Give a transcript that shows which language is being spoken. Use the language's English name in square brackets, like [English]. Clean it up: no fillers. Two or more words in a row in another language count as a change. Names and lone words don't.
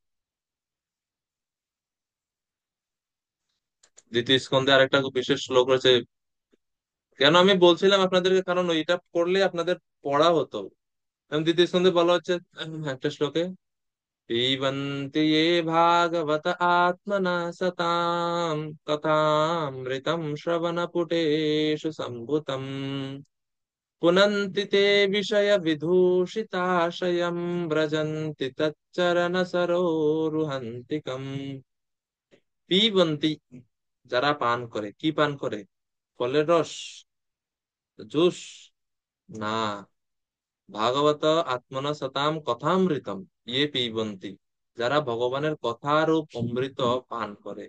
[Bangla] দ্বিতীয় স্কন্ধে আরেকটা খুব বিশেষ শ্লোক রয়েছে। কেন আমি বলছিলাম আপনাদেরকে, কারণ ওইটা পড়লে আপনাদের পড়া হতো। এবং দ্বিতীয় স্কন্ধে বলা হচ্ছে একটা শ্লোকে, [Sanskrit] পিবন্তি ये भागवत आत्मना सताम कथामृतं श्रवणपुटेषु सम्भुतम् पुनन्ति ते विषय विदूषिताशयम् व्रजन्ति तच्चरण सरोरुहन्तिकम्। [Bangla] পিবন্তি, যারা পান করে, কি পান করে? ফলের রস, জুস না, [Sanskrit] ভাগবত আত্মনা সতাম কথামৃতম [Bangla] ইয়ে পিবন্তি, যারা ভগবানের কথারূপ অমৃত পান করে।